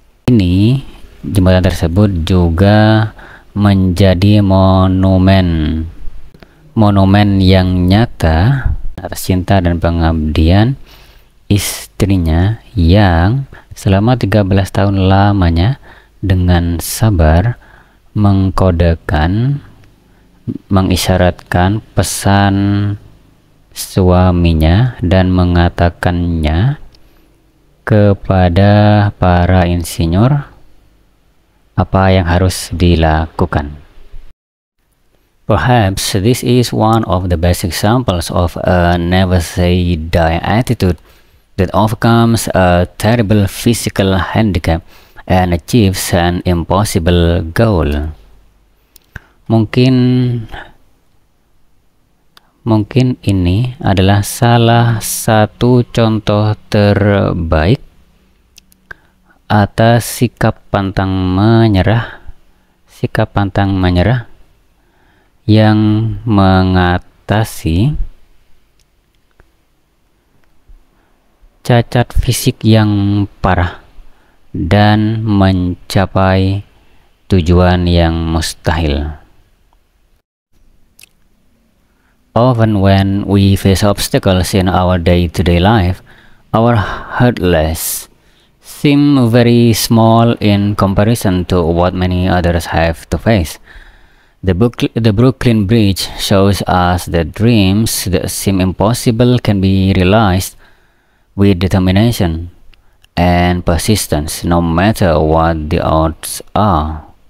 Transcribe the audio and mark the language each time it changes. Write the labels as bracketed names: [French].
[Indonesian] Ini jembatan tersebut juga menjadi monumen yang nyata atas cinta dan pengabdian istrinya yang selama 13 tahun lamanya dengan sabar mengisyaratkan pesan suaminya dan mengatakannya kepada para insinyur apa yang harus dilakukan. [English] Perhaps this is one of the best examples of a never say die attitude that overcomes a terrible physical handicap and achieves an impossible goal. [Indonesian] Mungkin ini adalah salah satu contoh terbaik atas sikap pantang menyerah yang mengatasi cacat fisik yang parah dan mencapai tujuan yang mustahil. [English] Often when we face obstacles in our day-to-day life, our hurdles seem very small in comparison to what many others have to face. The Brooklyn Bridge shows us that dreams that seem impossible can be realized with determination and persistence, no matter what the odds are.